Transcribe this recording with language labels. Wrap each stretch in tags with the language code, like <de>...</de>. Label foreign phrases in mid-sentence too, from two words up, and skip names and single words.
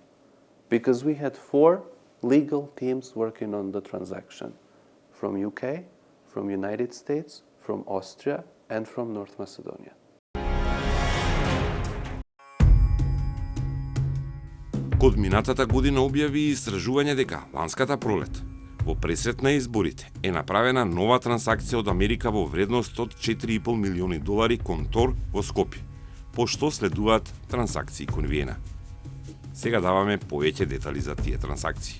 <en>Because we had 4 legal teams working on the transaction. From UK, from United States, from Austria, and from North Macedonia.</en> <mk>KOD минатата година објави истражување дека ланската пролет, во пресрет на изборите, е направена нова трансакција од Америка во вредност од $4,5 милиони кон Тор во Скопје, по што следуваат трансакции кон Виена. Сега даваме повеќе детали за тие трансакции.</mk>